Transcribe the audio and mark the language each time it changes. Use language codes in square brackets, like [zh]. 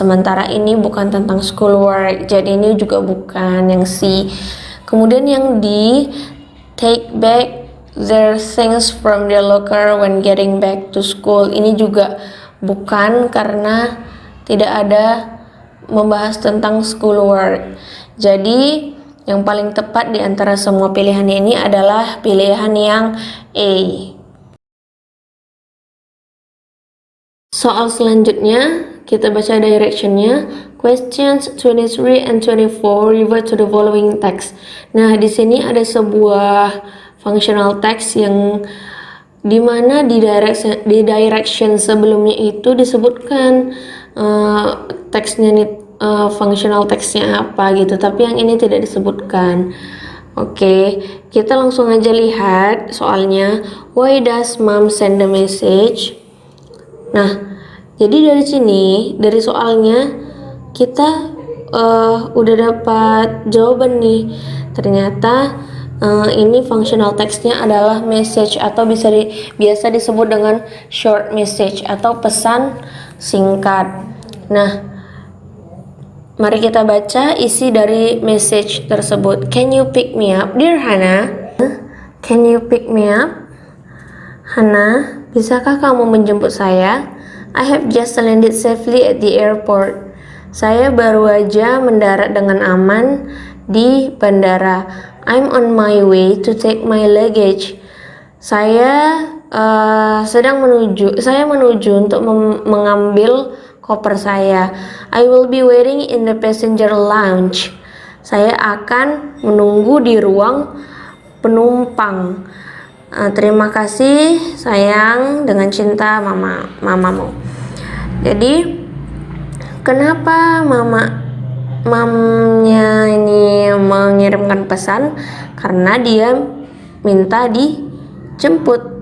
[id] Sementara ini bukan tentang schoolwork, jadi ini juga bukan yang C. Kemudian yang D, [en] take back their things from their locker when getting back to school. [id] Ini juga bukan karena tidak ada membahas tentang schoolwork. Jadi yang paling tepat di antara semua pilihan ini adalah pilihan yang A. Soal selanjutnya, kita baca directionnya. [en] Questions 23 and 24 revert to the following text. [id] Nah, di sini ada sebuah functional text yang dimana di direction sebelumnya itu disebutkan teksnya nih, functional text-nya apa gitu, tapi yang ini tidak disebutkan. Oke, kita langsung aja lihat soalnya. [en] Why does mom send the message? [id] Nah, jadi dari sini, dari soalnya kita udah dapat jawaban nih. Ternyata ini functional text-nya adalah message atau biasa disebut dengan short message atau pesan singkat. Nah, mari kita baca isi dari message tersebut. [en] Can you pick me up, dear Hannah? Can you pick me up? [id] Hannah, bisakah kamu menjemput saya? [en] I have just landed safely at the airport. [id] Saya baru aja mendarat dengan aman di bandara. [en] I'm on my way to take my luggage. [id] Saya menuju untuk mengambil koper saya. [en] I will be waiting in the passenger lounge. [id] Saya akan menunggu di ruang penumpang. Terima kasih sayang, dengan cinta mamamu. Jadi kenapa mamanya ini mengirimkan pesan? Karena dia minta dijemput.